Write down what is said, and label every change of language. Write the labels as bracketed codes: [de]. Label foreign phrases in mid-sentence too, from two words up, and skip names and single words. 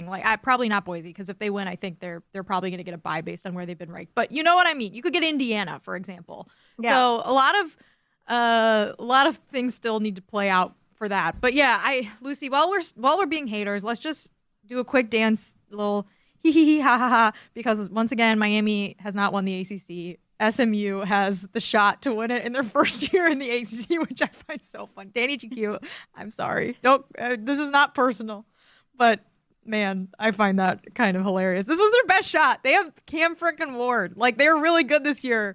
[en] Like, probably not Boise, because if they win, I think they're probably going to get a bye based on where they've been ranked. But you know what I mean? You could get Indiana, for example. Yeah. So a lot of things still need to play out for that. But yeah, Lucy, while we're being haters, let's just do a quick dance, little hee hee hee ha ha ha, because once again, Miami has not won the ACC. SMU has the shot to win it in their first year in the ACC, which I find so fun. Danny GQ, I'm sorry. Don't. This is not personal, but man, I find that kind of hilarious. This was their best shot. They have Cam frickin' Ward. Like, they were really good this year.